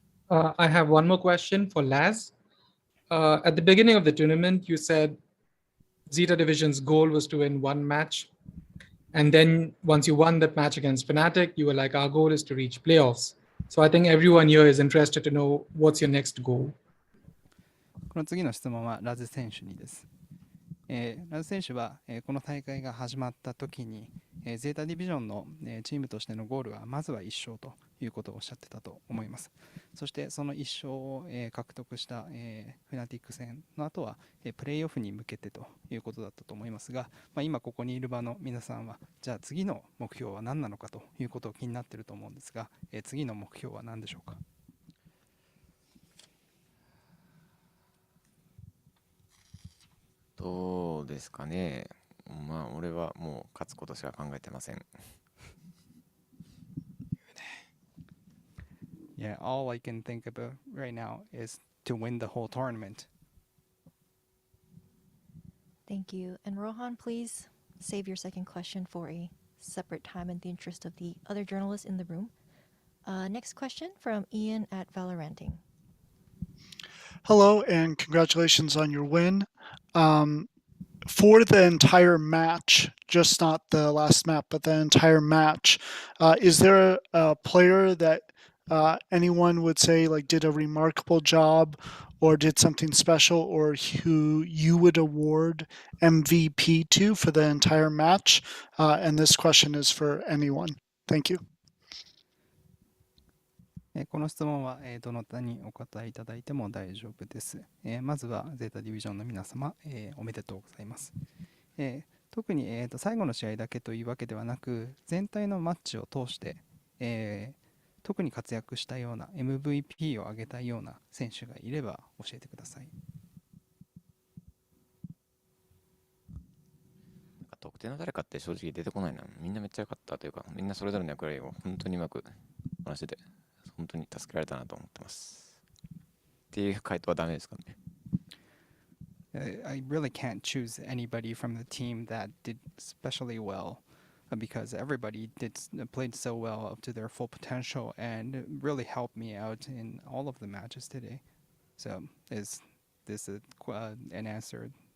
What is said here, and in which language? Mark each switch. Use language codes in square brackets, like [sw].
[en] I have one more question for Laz. At the beginning of the tournament, you said ZETA Division's goal was to win one match. And then once you won that match against Fnatic, you were like, our goal is to reach playoffs. So I think everyone here is interested to know what's your next goal. [ja] この次の質問はラズ選手にです。ラズ選手は、この大会が始まった時に、ゼータディビジョンの、チームとしてのゴールはまずは1勝ということをおっしゃってたと思います。そしてその1勝を、獲得した、フナティック戦の後は、プレーオフに向けてということだったと思いますが、今ここにいる場の皆さんはじゃあ次の目標は何なのかということを気になっていると思うんですが、次の目標は何でしょうか。どうですかね。俺はもう勝つことしか考えてません。 [en] Yeah, all I can think about right now is to win the whole tournament. Thank you. And Rohan, please save your second question for a separate time in the interest of the other journalists in the room. Next question from Ian at Valoranting. Hello, and congratulations on your win. For the entire match, just not the last map, but the entire match, is there a player that anyone would say like did a remarkable job or did something special, or who you would award MVP to for the entire match? And this question is for anyone. Thank you. [ja] この質問はどなたにお答えいただいても大丈夫です。まずはゼータディビジョンの皆様、おめでとうございます。特に最後の試合だけというわけではなく、全体のマッチを通して、特に活躍したような MVP を挙げたような選手がいれば教えてください。特定の誰かって正直出てこないな。みんなめっちゃ良かったというか、みんなそれぞれの役割を本当にうまくこなしてて、本当に助けられたなと思ってます。っていう回答はダメですかね。 [en] I really can't choose anybody from the team that did especially well because everybody played so well up to their full potential and really helped me out in all of the matches today. So is this an answer?